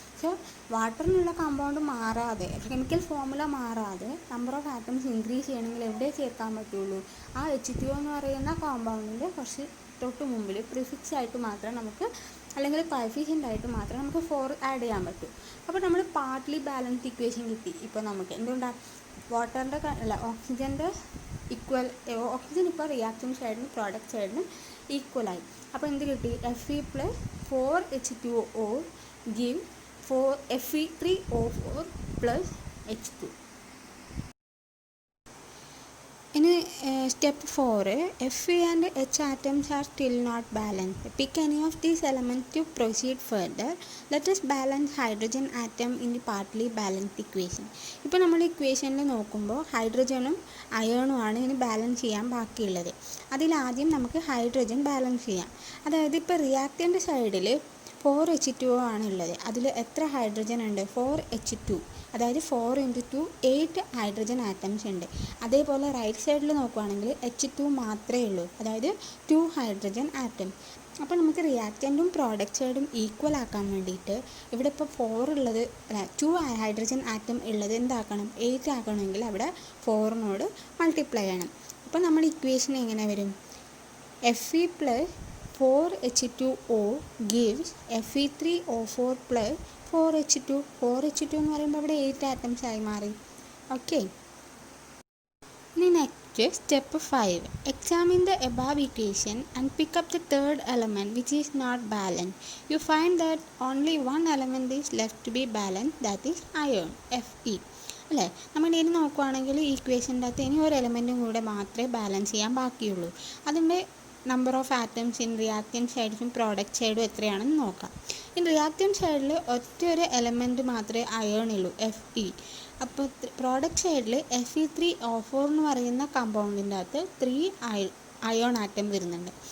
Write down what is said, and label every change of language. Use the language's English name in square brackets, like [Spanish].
[Malayalam] So വാട്ടറിനുള്ള compound മാറാതെ, chemical formula മാറാതെ number of atoms increase ചെയ്യണമെങ്കിൽ എവിടെ ചേർക്കാൻ പറ്റുള്ളൂ, ആ H2O എന്ന് പറയുന്ന കോമ്പൗണ്ടിൻ്റെ കുറച്ച് തൊട്ട് മുമ്പിൽ പ്രിഫിക്സ് ആയിട്ട് മാത്രം നമുക്ക്, അല്ലെങ്കിൽ കോഎഫിഷ്യൻ്റ് ആയിട്ട് മാത്രം നമുക്ക് 4 ആഡ് ചെയ്യാൻ പറ്റും. അപ്പോൾ നമ്മൾ പാർട്ട്ലി ബാലൻസ്ഡ് ഇക്വേഷൻ കിട്ടി. ഇപ്പോൾ നമുക്ക് എന്തുകൊണ്ടാണ് വാട്ടറിൻ്റെ അല്ല ഓക്സിജൻ്റെ ഓക്സിജൻ ഇപ്പോൾ റിയാക്ഷൻ സൈഡിനും പ്രോഡക്റ്റ് സൈഡിനും ഈക്വലായി. അപ്പോൾ എന്ത് കിട്ടി, Fe + 4H2O give Fe3O4 + H2. ഇനി step 4, [English] Fe and H atoms are still not balanced. Pick any of these elements to proceed further. Let us balance hydrogen atom in the partly balanced equation. [Malayalam] ഇപ്പോൾ നമ്മൾ ഇക്വേഷനിൽ നോക്കുമ്പോൾ ഹൈഡ്രജനും അയോണുമാണ് ഇനി balance ചെയ്യാൻ ബാക്കിയുള്ളത്. അതിലാദ്യം നമുക്ക് ഹൈഡ്രജൻ ബാലൻസ് ചെയ്യാം. അതായത് ഇപ്പോൾ റിയാക്റ്റൻ്റ് സൈഡിൽ 4H2O ആണുള്ളത്. അതിൽ എത്ര ഹൈഡ്രജൻ ഉണ്ട്? 4H2. അതായത് 4 × 2 8 ഹൈഡ്രജൻ ആറ്റംസ് ഉണ്ട്. അതേപോലെ റൈറ്റ് സൈഡിൽ നോക്കുകയാണെങ്കിൽ H2 മാത്രമേ ഉള്ളൂ, അതായത് 2 ഹൈഡ്രജൻ ആറ്റം. അപ്പോൾ നമുക്ക് റിയാക്റ്റൻറ്റും പ്രോഡക്റ്റ് സൈഡും ഈക്വൽ ആക്കാൻ വേണ്ടിയിട്ട് ഇവിടെ ഇപ്പോൾ 4 ഉള്ളത് 2 ഹൈഡ്രജൻ ആറ്റം ഉള്ളത് എന്താക്കണം? 8 ആക്കണമെങ്കിൽ അവിടെ 4നോട് മൾട്ടിപ്ലൈ ചെയ്യണം. അപ്പോൾ നമ്മുടെ ഇക്വേഷൻ എങ്ങനെ വരും? [English] Fe plus 4H2O gives Fe3O4 plus 4H2. [Malayalam] 4H2 എന്ന് പറയുമ്പോൾ അവിടെ 8 ആറ്റംസ് ആയി മാറി. ഓക്കെ, ഇനി next step 5. [English] Examine the above equation and pick up the third element which is not balanced. You find that only one element is left to be balanced, that is iron, Fe. [Malayalam] അല്ലേ? നമ്മൾ ഇനി നോക്കുകയാണെങ്കിൽ ഈ ഇക്വേഷൻ്റെ അകത്ത് ഇനി ഒരു എലമെൻറ്റും കൂടെ മാത്രമേ ബാലൻസ് ചെയ്യാൻ ബാക്കിയുള്ളൂ. അതിൻ്റെ number of atoms in reactant സൈഡും പ്രോഡക്റ്റ് സൈഡും എത്രയാണെന്ന് നോക്കാം. ഇൻ റിയാക്റ്റൻ സൈഡിൽ ഒറ്റൊരു എലമെൻറ്റ് മാത്രമേ അയേൺ ഉള്ളൂ, Fe. അപ്പോൾ പ്രോഡക്റ്റ് സൈഡിൽ Fe3O4 എന്ന് പറയുന്ന കമ്പൗണ്ടിൻ്റെ അകത്ത് 3 അയോൺ ആറ്റം വരുന്നുണ്ട്.